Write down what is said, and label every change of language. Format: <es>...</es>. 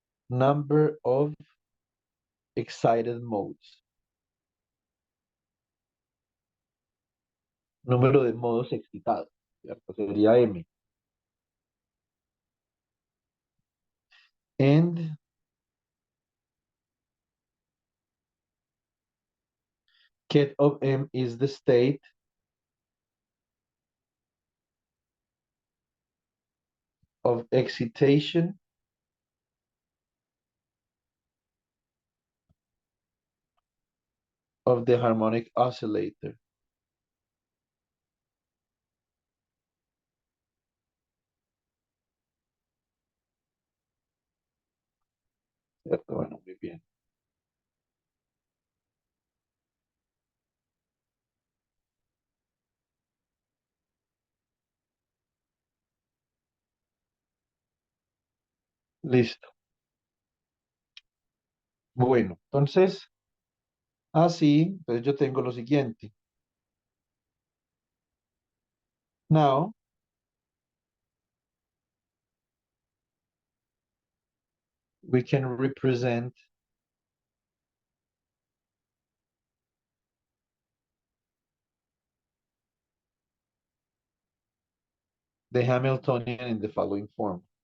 <en>Number of excited modes.</en> <es>Número de modos excitados, ¿cierto? Sería M.</es> <en>And ket of M is the state of excitation of the harmonic oscillator.</en> <es>¿Cierto? Bueno, muy bien. Listo. Bueno, entonces, así, entonces yo tengo lo siguiente.</es> <en>Now, we can represent the Hamiltonian in the following form.</en>